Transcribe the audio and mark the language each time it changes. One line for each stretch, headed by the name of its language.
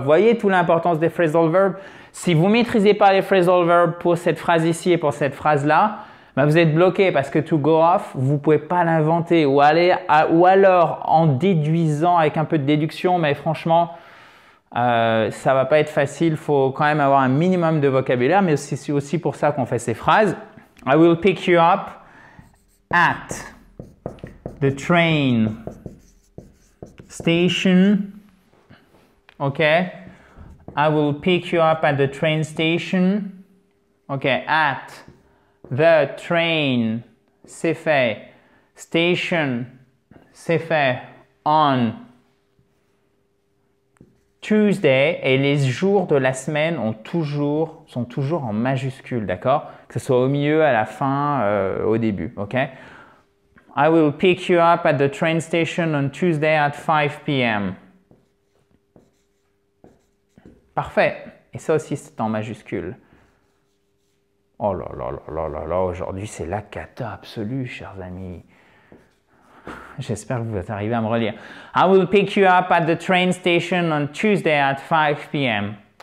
French: Vous voyez toute l'importance des phrasal verbs? Si vous ne maîtrisez pas les phrasal verbs pour cette phrase ici et pour cette phrase-là, ben vous êtes bloqué parce que
English: to go off,
French: vous ne pouvez pas l'inventer. Ou alors en déduisant avec un peu de déduction, mais franchement, ça ne va pas être facile. Il faut quand même avoir un minimum de vocabulaire, mais c'est aussi pour ça qu'on fait ces phrases.
English: I will pick you up at the train station. OK. I will pick you up at the train station. OK. At the train,
French: c'est fait. Station, c'est fait.
English: On Tuesday,
French: et les jours de la semaine sont toujours en majuscule, d'accord? Que ce soit au milieu, à la fin, au début, ok?
English: I will pick you up at the train station on Tuesday at 5 p.m.
French: Parfait. Et ça aussi, c'est en majuscule. Oh là là là là là là, aujourd'hui, c'est la cata absolue, chers amis. J'espère que vous êtes arrivé à me relire.
English: I will pick you up at the train station on Tuesday at 5 p.m.